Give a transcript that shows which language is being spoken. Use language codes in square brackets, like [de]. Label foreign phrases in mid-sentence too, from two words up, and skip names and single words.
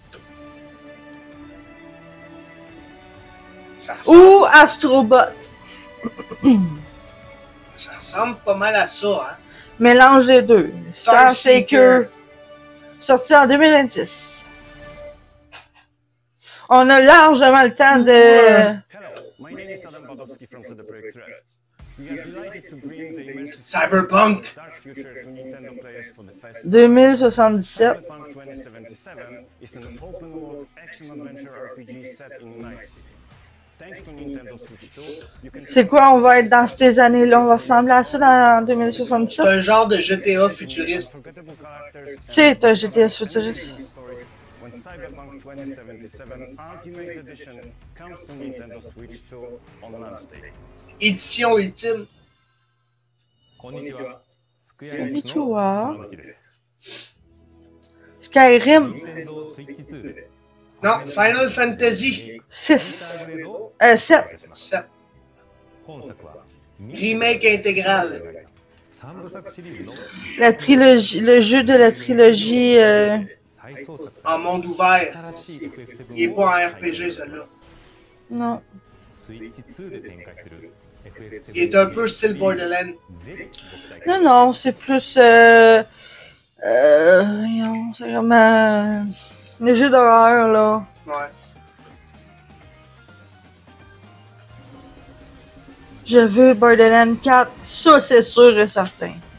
[fr] Ça ressemble, Ou Astrobot. ça ressemble pas mal à ça, hein. Mélange des deux. Starseeker. Sorti en 2026. On a largement le temps de... [en] Hello, my name is Adam Badowski from CD Projekt Red. We are delighted to bring the immersive Cyberpunk. Dark Future to Nintendo players for the festival. 2077. Cyberpunk 2077 is an open-world action-adventure RPG set in Night City. Thanks to Nintendo Switch 2, you can... [fr] C'est quoi, on va être dans ces années-là? On va ressembler à ça dans 2077? C'est un genre de GTA futuriste. Unforgettable characters C'est un GTA futuriste. and stories when Cyberpunk 2077 Ultimate Edition comes to Nintendo Switch 2 on launch day. Édition ultime. [ja] こんにちは。スクエアこんエニックスにちは。の山口です。 Skyrim 任天堂スイッチ2で [fr] Non, Final Fantasy 6. [ja] グレードを [fr] 7. 7. [ja] 本作は [fr] Remake intégral. [ja] 3部作シリーズの [fr] La trilogie, le jeu de la trilogie... [ja] 再創作 [fr] En monde ouvert. [ja] 新しい FF7 [fr] Il est pas en RPG, celui-là. Non. [ja] スイッチ2で展開する FF7 [fr] Il est un peu style Borderlands. [ja] ぜひご期待ください [fr] Non, non, c'est plus... voyons, c'est vraiment... Les jeux d'horreur, là. Ouais. Je veux Borderlands 4, ça c'est sûr et certain.